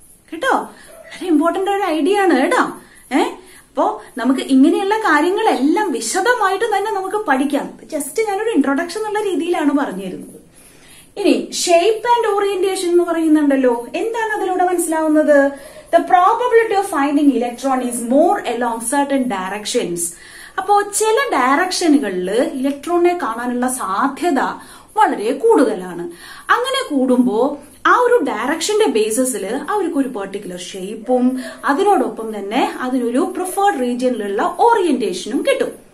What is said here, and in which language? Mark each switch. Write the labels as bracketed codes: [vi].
[ml] കേട്ടോ, വളരെ ഇമ്പോർട്ടന്റ് ഒരു ഐഡിയ ആണ് കേട്ടോ. അപ്പോ നമുക്ക് ഇങ്ങനെയുള്ള കാര്യങ്ങളെല്ലാം വിശദമായിട്ട് തന്നെ നമുക്ക് പഠിക്കാം. ജസ്റ്റ് ഞാനൊരു ഇൻട്രൊഡക്ഷൻ എന്നുള്ള രീതിയിലാണ് പറഞ്ഞിരുന്നത്. ഇനി ഷേപ്പ് ആൻഡ് ഓറിയന്റേഷൻ എന്ന് പറയുന്നുണ്ടല്ലോ, എന്താണ് അതിലൂടെ മനസ്സിലാവുന്നത്? [en] The probability of finding electron is more along certain directions. [ml] അപ്പോ ചില ഡയറക്ഷനുകളിൽ ഇലക്ട്രോണിനെ കാണാനുള്ള സാധ്യത വളരെ കൂടുതലാണ്. അങ്ങനെ കൂടുമ്പോ ആ ഒരു ഡയറക്ഷന്റെ ബേസിസിൽ അവർക്ക് ഒരു പെർട്ടിക്കുലർ ഷേപ്പും അതിനോടൊപ്പം തന്നെ അതിനൊരു പ്രിഫേർഡ് റീജിയനിലുള്ള ഓറിയന്റേഷനും കിട്ടും.